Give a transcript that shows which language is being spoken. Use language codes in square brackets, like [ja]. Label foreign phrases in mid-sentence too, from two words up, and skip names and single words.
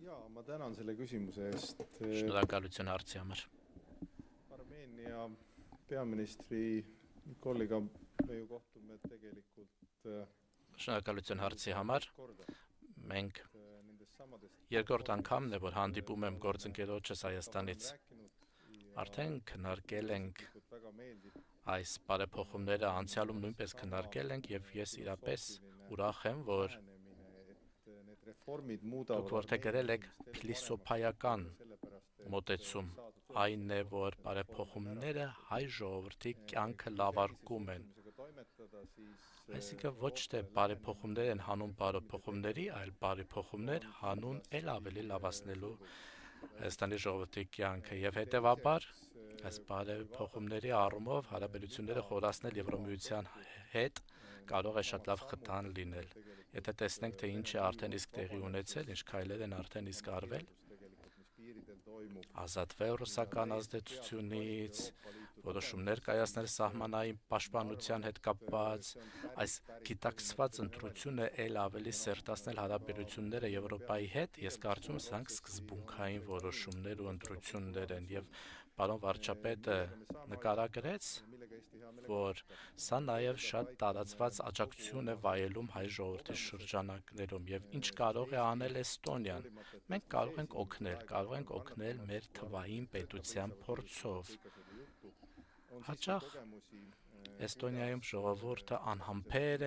[et] Ma tänan selle küsimuse eest. [hy] Շնորհակալություն հարցի համար։ [et] Armeenia peaministri Nikoliga me ju kohtume tegelikult [hy] Շնորհակալություն հարցի համար։ [et] korda [hy] Մենք [et] nendest samadest [hy] երկրորդ անգամն է, որ հանդիպում եմ գործընկերոջս Հայաստանից։ Արդեն քննարկել ենք [et] väga meeldib [hy] այս բարեփոխումները, անցյալում նույնպես քննարկել ենք եւ ես իրապես ուրախ եմ, որ [et] need reformid [hy] դուք [et] muudavad [hy] որտեղ գրել եք փիլիսոփայական մոտեցում, այն է, որ բարեփոխումները հայ ժողովրդի կյանքը լավարկում են։ [et] toimetada, siis [hy] Այսինքն ոչ թե բարեփոխումներ են հանուն բարեփոխումների, այլ բարեփոխումներ հանուն էլ ավելի լավացնելու Հայաստանի ժողովրդի կյանքը եւ հետեւաբար այս բարեփոխումների առումով հարաբերությունները խորացնել Եվրոմիության հետ կարող է շատ լավ խթան լինել։ Եթե տեսնենք, թե ինչ է արդեն իսկ տեղի ունեցել, ինչ քայլեր են արդեն իսկ արվել, [et] tegelikult mis piiridel toimub, [hy] ազատվել ռուսական ազդեցությունից, որոշումներ կայացնել սահմանային պաշտպանության հետ կապված, այս գիտակցված ընտրությունը ել ավելի սերտացնել հարաբերությունները Եվրոպայի հետ, ես կարծում եմ, սրանք սկզբունքային որոշումներ ու ընտրություններ են եւ պարոն վարչապետը նկարագրեց, [et] millega Eesti hea meelega [hy] որ սա նաև շատ տարածված աջակցություն է վայելում հայ ժողովրդի շրջանակներում եւ ինչ կարող է անել Էստոնիան։ Մենք կարող ենք օգնել մեր թվային պետության փորձով։ Հաճախ Էստոնիայում ժողովուրդը անհամբեր